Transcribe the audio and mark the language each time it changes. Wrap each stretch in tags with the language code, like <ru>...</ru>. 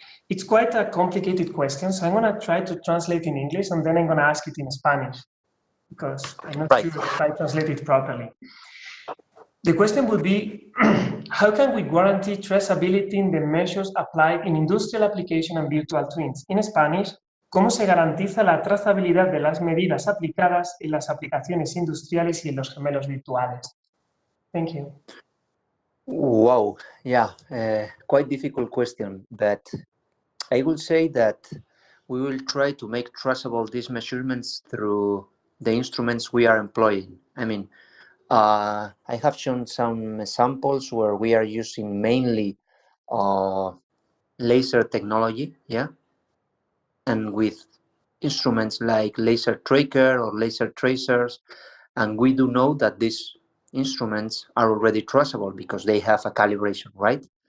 <en>It's quite a complicated question, so I'm going to try to translate in English, and then I'm going to ask it in Spanish, because I'm not sure if I translate it properly. The question would be, how can we guarantee traceability in the measures applied in industrial application and virtual twins? In Spanish,</en> <es>¿cómo se garantiza la trazabilidad de las medidas aplicadas en las aplicaciones industriales y en los gemelos virtuales?</es> <en>Thank you. Wow, yeah, quite difficult question, but I will say that we will try to make traceable these measurements through the instruments we are employing. I mean, I have shown some examples where we are using mainly laser technology, yeah, and with instruments like laser tracker or laser tracers, and we do know that these instruments are already traceable because they have a calibration, right?</en>